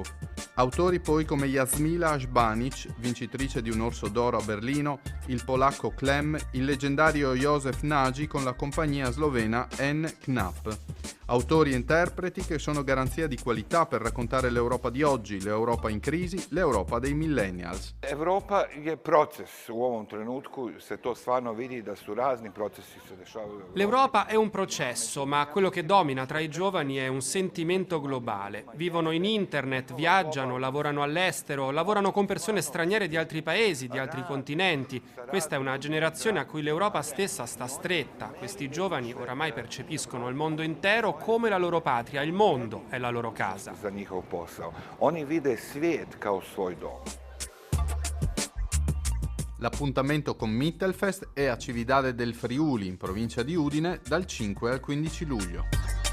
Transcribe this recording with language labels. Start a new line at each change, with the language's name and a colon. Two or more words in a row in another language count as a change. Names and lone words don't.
Italian: Autori poi come Jasmila Ashbanic, vincitrice di un Orso d'Oro a Berlino, il polacco Klem, il leggendario Józef Nagy con la compagnia slovena N. Knapp. Autori e interpreti che sono garanzia di qualità per raccontare l'Europa di oggi, l'Europa in crisi, l'Europa dei millennials.
Bosnian: Europa je proces. U ovom trenutku se to stvarno vidi da su razni procesi se dešavaju.
Italian: L'Europa è un processo, ma quello che domina tra i giovani è un sentimento globale. Vivono in internet, viaggiano, lavorano all'estero, lavorano con persone straniere di altri paesi, di altri continenti. Questa è una generazione a cui l'Europa stessa sta stretta. Questi giovani oramai percepiscono il mondo intero come la loro patria, il mondo è la loro casa.
Bosnian: Za njihov posao. Oni vide svijet kao svoj dom.
Italian: L'appuntamento con Mittelfest è a Cividale del Friuli, in provincia di Udine, dal 5 al 15 luglio.